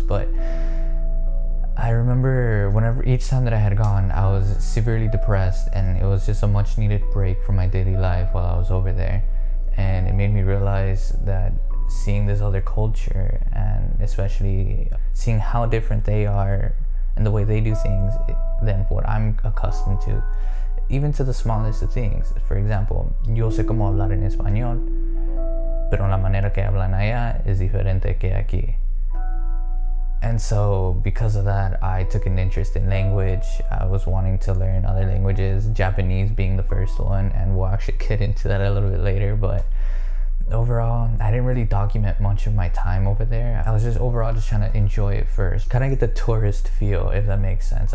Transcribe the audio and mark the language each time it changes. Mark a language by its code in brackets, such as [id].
[en] But I remember each time that I had gone, I was severely depressed, and it was just a much needed break from my daily life while I was over there. And it made me realize that seeing this other culture, and especially seeing how different they are and the way they do things than what I'm accustomed to, even to the smallest of things. For example, [es] yo sé cómo hablar en español, pero la manera que hablan allá es diferente que aquí. [en] And so because of that, I took an interest in language. I was wanting to learn other languages, Japanese being the first one, and we'll actually get into that a little bit later. But overall, I didn't really document much of my time over there. I was just overall just trying to enjoy it first, kind of get the tourist feel, if that makes sense.